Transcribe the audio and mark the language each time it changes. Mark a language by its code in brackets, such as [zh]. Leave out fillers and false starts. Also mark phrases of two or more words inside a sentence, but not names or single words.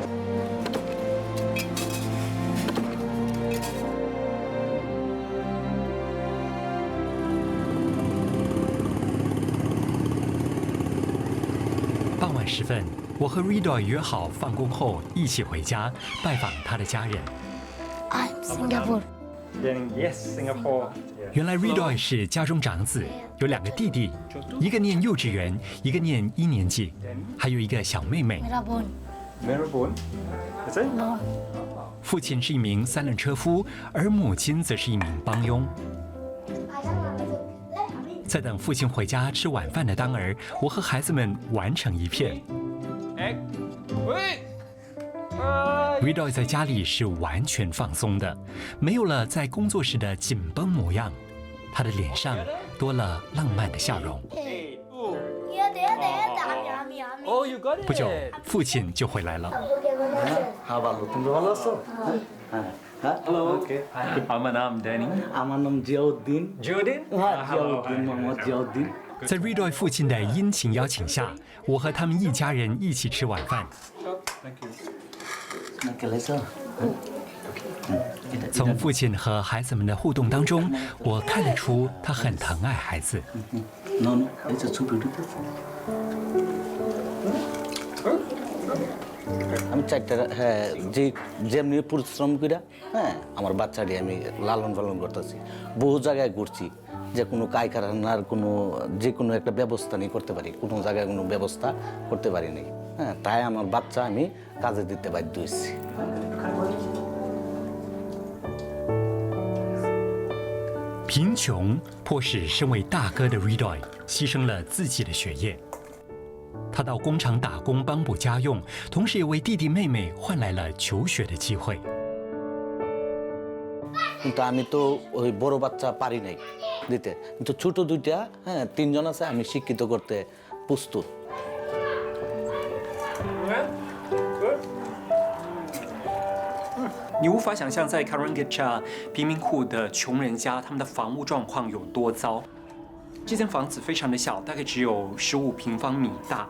[zh] 傍晚时分，我和 Redoy 约好放工后一起回家拜访他的家人。 [en] I'm Singapore Yes, Singapore. [zh] 原来 Redoy 是家中长子，有2个弟弟，一个念幼稚园，一个念1年级，还有一个小妹妹。 [hi] मेरा बोन [en] Melbourne. Is it? [zh] 父亲是一名3轮车夫，而母亲则是一名帮佣。在等父亲回家吃晚饭的当儿，我和孩子们玩成一片。哎，喂， Ridoy 在家里是完全放松的，没有了在工作时的紧绷模样，他的脸上多了浪漫的笑容。不久，父亲就回来了。 [en] Hello. [bn] আমার নাম Danny. আমার নাম জিয়াউদ্দিন মোহাম্মদ জিয়াউদ্দিন [zh] 在 Ridoy 父亲的殷勤邀请下，我和他们一家人一起吃晚饭。从父亲和孩子们的互动当中，我看得出他很疼爱孩子。 [bn] আমি চারটা হ্যাঁ যেমনি পরিশ্রম করে হ্যাঁ আমার বাচ্চাটি আমি লালন পালন করতেছি বহু জায়গায় ঘুরছি যে কোনো কারখানার কোনো যে কোনো একটা ব্যবস্থা নেই করতে পারি কোনো জায়গায় কোনো ব্যবস্থা করতে পারিনি হ্যাঁ তাই আমার বাচ্চা আমি কাজে দিতে বাধ্য হয়েছি [zh] 贫穷迫使身为大哥的 Ridoy 牺牲了自己的学业。他到工厂打工帮补家用，同时也为弟弟妹妹换来了求学的机会。 [bn] কিন্তু আমি তো ওই বড় বাচ্চা পারি নাই দিতে কিন্তু ছোট দুইটা হ্যাঁ তিনজন আছে আমি শিক্ষিত করতে প্রস্তুত [zh] 你无法想象在 Karangacha 贫民窟的穷人家，他们的房屋状况有多糟。这间房子非常的小，大概只有15平方米大。